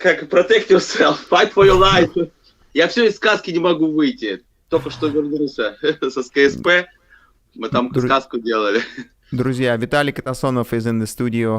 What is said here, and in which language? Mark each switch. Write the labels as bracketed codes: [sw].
[en] Protect yourself, fight for your life. [ru] Я все из сказки не могу выйти. Только что вернулся со СКСП. Мы там сказку делали. Друзья, [en] Vitaly Katasonov is in the studio.